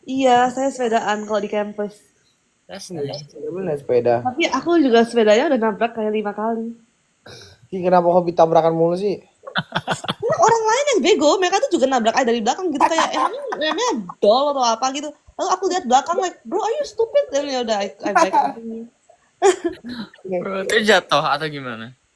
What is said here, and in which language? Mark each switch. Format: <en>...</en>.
<id>Iya, saya sepedaan kalau di kampus.</id> <en>That's nice.</en> <id>Abel naik sepeda. Tapi aku juga sepedanya udah nabrak kayak 5 kali. Ih, kenapa hobi tabrakan mulu sih? Orang lain yang bego, mereka tuh juga nabrak dari belakang gitu, kayak emangnya dol atau apa gitu. Lalu aku lihat belakang</id> <en>like, bro, are you stupid?</en> <id>Dan ya udah,</id> <en>I back continue.</en> <id>Bro, itu jatuh atau gimana?</id>